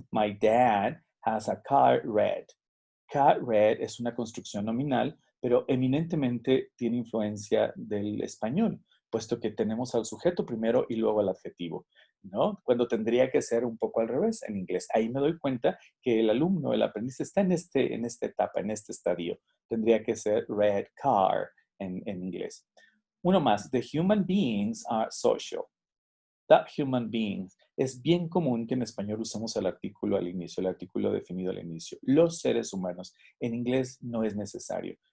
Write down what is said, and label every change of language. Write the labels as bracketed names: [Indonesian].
[English] My dad has a car red. Car red [Spanish] es una construcción nominal, pero eminentemente tiene influencia del español, puesto que tenemos al sujeto primero y luego al adjetivo, ¿no? Cuando tendría que ser un poco al revés en inglés. Ahí me doy cuenta que el alumno, el aprendiz, está en esta etapa, en este estadio. Tendría que ser red car en inglés. Uno más. [English] The human beings are social. That human beings. [Spanish] Es bien común que en español usemos el artículo al inicio, el artículo definido al inicio. Los seres humanos. En inglés no es necesario.